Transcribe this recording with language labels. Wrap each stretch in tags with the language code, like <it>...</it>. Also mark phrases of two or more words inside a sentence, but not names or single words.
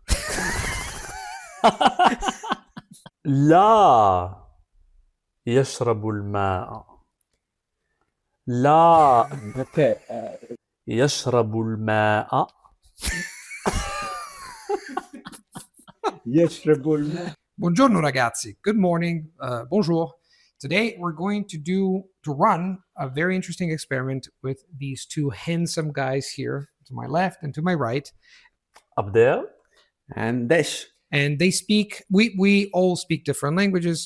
<ar>لا يشرب الماء. لا Okay. يشرب الماء. يشرب الماء.</ar> <it>Buongiorno ragazzi.</it> <en>Good morning. Bonjour. Today we're going to run a very interesting experiment with these two handsome guys here to my left and to my right. Up there. And dash. And they speak, we all speak different languages.</en>